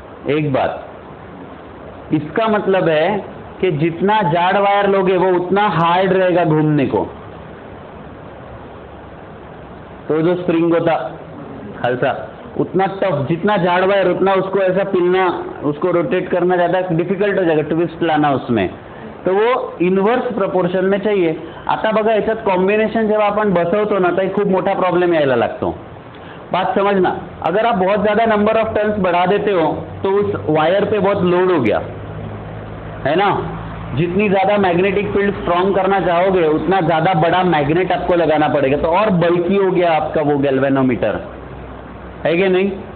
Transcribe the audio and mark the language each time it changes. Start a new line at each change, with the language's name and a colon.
Hindi: एक बात, इसका मतलब है कि जितना जाड़ वायर लोगे वो उतना हार्ड रहेगा घूमने को। तो जो स्प्रिंग होता हल्का उतना टफ, जितना जाड़ वायर उतना उसको ऐसा पिलना, उसको रोटेट करना ज्यादा डिफिकल्ट हो जाएगा, ट्विस्ट लाना उसमें, तो वो इनवर्स प्रपोर्शन में चाहिए।
Marathi: आता बघा याच्यात कॉम्बिनेशन जेव्हा आपण बसवतो ना तर खूप मोठा प्रॉब्लेम यायला लागतो।
Hindi: बात समझना, अगर आप बहुत ज्यादा नंबर ऑफ टर्न्स बढ़ा देते हो तो उस वायर पे बहुत लोड हो गया है ना। जितनी ज्यादा मैग्नेटिक फील्ड स्ट्रॉन्ग करना चाहोगे उतना ज्यादा बड़ा मैग्नेट आपको लगाना पड़ेगा, तो और बल्की हो गया आपका वो गैल्वेनोमीटर, है कि नहीं।